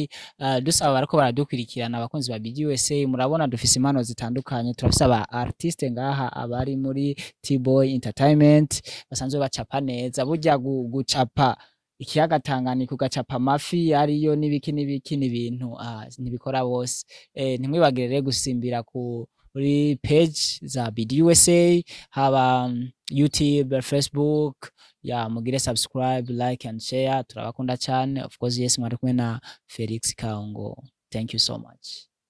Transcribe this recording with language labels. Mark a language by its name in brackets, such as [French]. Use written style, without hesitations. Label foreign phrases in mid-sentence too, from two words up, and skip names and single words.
[Rundi] Dusaba barako baradukurikirana abakunzi ba BDUSA, murabona dufise impano zitandukanye, turafise aba artiste ngaha abari muri T-Boy Entertainment basanzwe bacapa neza, burya gucapa ikiyaga Tanganyika ugacapa amafi ariyo n'ibiki n'ibintu ntibikora bose. Ntimwibagire gusimbira kuri page za BDUSA, haba YouTube, Facebook, mugire subscribe, [English] like and share. [Rundi] Turabakunda cyane. [English] Of course, yes, [Rundi] mwari kumwe na Felix Kaongo. [English] Thank you so much.